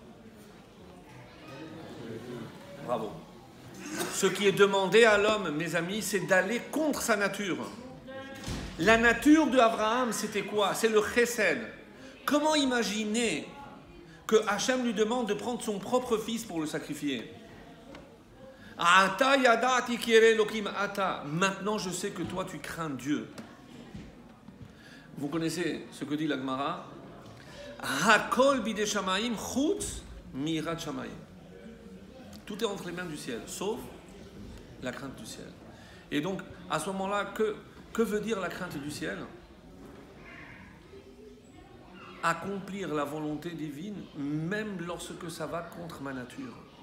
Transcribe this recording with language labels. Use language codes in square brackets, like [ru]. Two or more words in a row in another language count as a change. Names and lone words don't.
[fr] Bravo. Ce qui est demandé à l'homme, mes amis, c'est d'aller contre sa nature. La nature d'Abraham, c'était quoi? C'est le chesed. Comment imaginer que Hachem lui demande de prendre son propre fils pour le sacrifier? [he] עתה ידעתי כי ירא אלהים אתה. [fr] Maintenant, je sais que toi, tu crains Dieu. Vous connaissez ce que dit la Gemara? [he] הכל בידי שמים חוץ מיראת שמים. [fr] Tout est entre les mains du ciel, sauf la crainte du ciel. Et donc, à ce moment-là, que veut dire la crainte du ciel? Accomplir la volonté divine, même lorsque ça va contre ma nature.